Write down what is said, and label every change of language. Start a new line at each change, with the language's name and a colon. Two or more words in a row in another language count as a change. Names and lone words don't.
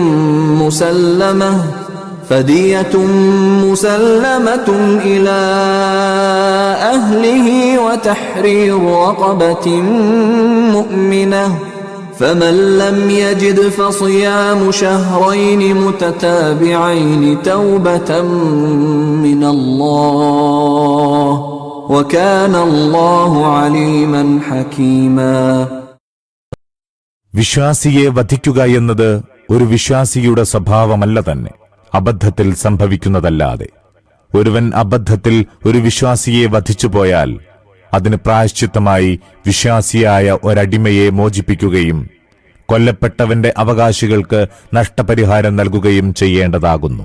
Arabic: مسلمة إلى أهله وتحرير رقبة مؤمنة فمن لم يجد فصيام شهرين متتابعين توبة من الله وكان الله عليما حكيما.
Malayalam: വിശ്വാസിയെ വധിക്കുക എന്നത് ഒരു വിശ്വാസിയുടെ സ്വഭാവമല്ല തന്നെ, അബദ്ധത്തിൽ സംഭവിക്കുന്നതല്ലാതെ. ഒരുവൻ അബദ്ധത്തിൽ ഒരു വിശ്വാസിയെ വധിച്ചുപോയാൽ അതിന് പ്രായശ്ചിത്തമായി വിശ്വാസിയായ ഒരടിമയെ മോചിപ്പിക്കുകയും കൊല്ലപ്പെട്ടവന്റെ അവകാശികൾക്ക് നഷ്ടപരിഹാരം നൽകുകയും ചെയ്യേണ്ടതാകുന്നു.